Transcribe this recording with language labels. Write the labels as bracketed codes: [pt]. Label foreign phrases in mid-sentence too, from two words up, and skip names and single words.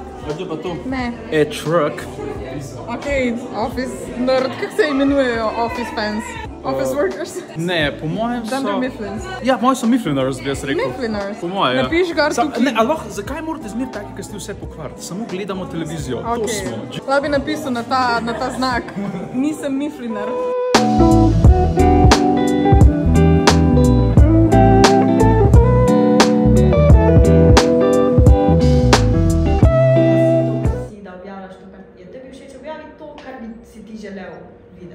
[sl] Kaj je pa to? Ne. [en] A truck. Okej, office nerd, [sl] kako se imenujejo [en] office fans? Office workers? [sl] Ne, po mojem so... Dunder Mifflins. Ja, moji so Miffliners, bi jaz rekel. Miffliners? Po moje, ja. Napiš gor tukaj. Ne, ali lahko, zakaj morate zmer taki, ker ste vse pokvariti? Samo gledamo televizijo, to smo. Lahko bi napisal na ta znak. Nisem Miffliner. Si ti želel videti.